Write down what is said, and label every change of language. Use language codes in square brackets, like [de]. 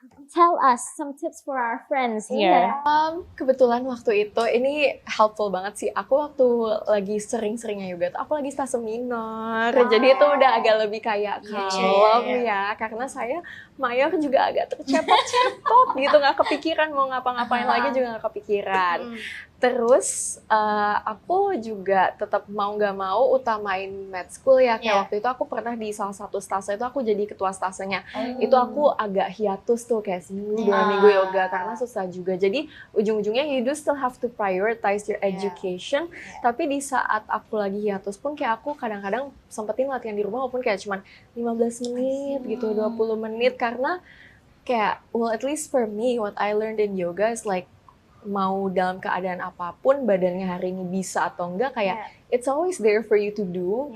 [en] Tell us some tips for our friends here. [id] Kebetulan waktu itu ini helpful banget sih. Aku waktu lagi sering-seringnya yoga tuh aku lagi stase minor. Jadi itu udah agak lebih kayak kalem ya. Karena saya mayor juga agak tercepot-cepot gitu, nggak kepikiran mau ngapa-ngapain lagi juga nggak kepikiran. Terus aku juga tetap mau nggak mau utamain med school ya. Kayak waktu itu aku pernah di salah satu stase itu aku jadi ketua stasenya. Itu aku agak hiatus tuh kayak seminggu 2 minggu yoga karena susah juga. Jadi ujung-ujungnya [en] you do still have to prioritize your education. [id] Tapi di saat aku lagi hiatus pun kayak aku kadang-kadang sempetin latihan di rumah walaupun kayak cuman 15 menit gitu, 20 menit. Karena kayak, [en] well at least for me what I learned in yoga is like [id] mau dalam keadaan apapun badannya hari ini bisa atau enggak kayak [en] it's always there for you to do.